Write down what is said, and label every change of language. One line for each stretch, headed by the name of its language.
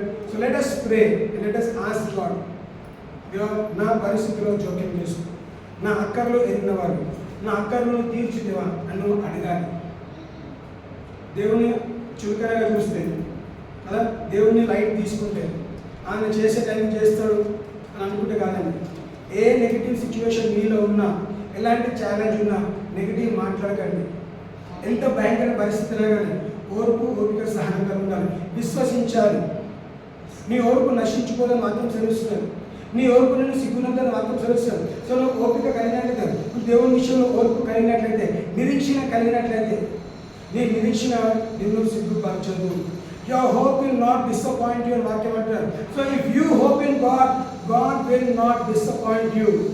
English: So let us pray, let us ask God.
Telugu: నా పరిస్థితిలో జోక్యం చేసుకో, నా అక్కర్లో ఎరిగినవాడు, నా అక్కర్లను తీర్చిదేవా అని నువ్వు అడగాలి. దేవుని చులకనగా చూస్తే కదా, దేవుని లైట్ తీసుకుంటే ఆయన చేసే టైం చేస్తాడు అని అనుకుంటే కాదండి. ఏ నెగిటివ్ సిచ్యువేషన్ మీలో ఉన్నా, ఎలాంటి ఛాలెంజ్ ఉన్నా నెగిటివ్ మాట్లాడకండి. ఎంత భయంకర పరిస్థితిలో కానీ ఓర్పు, ఓపిక, సహనంగా ఉండాలి. విశ్వసించాలి. నీ ఓర్పు నశించుకోదని మాత్రం సెలవుస్తున్నాను. నీ ఓర్పు నేను సిగ్గునందని మాత్రం సెలవుస్తాను. సో నువ్వు ఓపిక కలిగినట్లయితే, దేవుని విషయంలో ఓర్పు కలిగినట్లయితే, నిరీక్షణ కలిగినట్లయితే, నీ నిరీక్షణ నిన్ను సిగ్గుపరచదు.
English: Your hope will not disappoint you.
Telugu: వాక్యం అంటారు.
English: So if you hope in God, God will not disappoint you.